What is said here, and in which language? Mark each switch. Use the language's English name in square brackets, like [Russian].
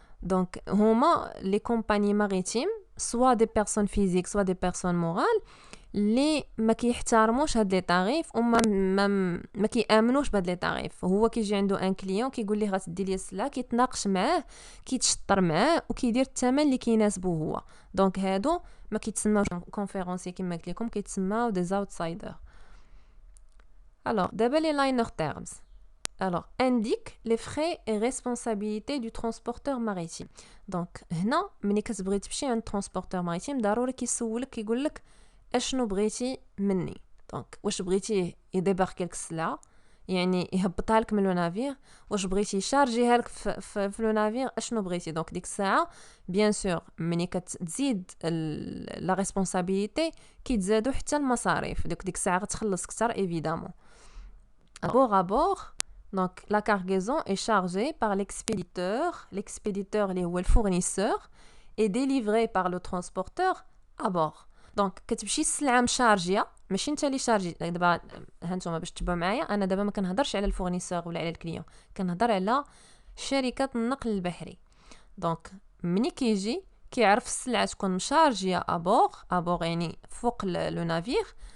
[Arabic] دونك هما لي كومباني ماريتيم سوا دي بيرسون فيزيك سوا دي بيرسون مورال اللي ما كيحترموش هاد لي طاريف وما ما كيامنوش بهاد لي طاريف. هو كيجي عنده ان كليون كيقول ليه غتدي لي السلعه، كيتناقش معاه كيتشطر معاه وكيدير الثمن اللي كيناسبه هو. دونك هادو ما كيتسماوش كونفيرونسي كما قلت لكم، كيتسماو دي اوتسايدر. alors دابا لي لاينر تيرمز. [French] alors indique les frais et responsabilités du transporteur maritime. [Arabic] donc هنا ملي كتبغي تمشي عند transporteur maritime ضروري كيسولك كيقول لك اشنو بغيتي مني. دونك واش بغيتيه يديباركي لك السلعه، يعني يهبطها لك من لو نافير، واش بغيتي يشارجيها لك في لو نافير، اشنو بغيتي. دونك ديك الساعه بيان سور ملي كتزيد لا ريسبونسابيلتي كيتزادوا حتى المصاريف، ديك الساعه غتخلص اكثر ايفيدامون. [French] bord à bord. Donc la cargaison est chargée par l'expéditeur اللي هو الفورنيسور et délivrée par le transporteur à bord. [Arabic] دونك كتمشي السلعه مشارجيه، ماشي انت اللي شارجي. دابا هانتوما باش تتبعوا معايا، انا دابا ما كنهضرش على الفورنيسور ولا على الكليون، كنهضر على شركه النقل البحري. دونك مني كيجي كيعرف السلعه تكون مشارجيه ابور يعني فوق لو نافير،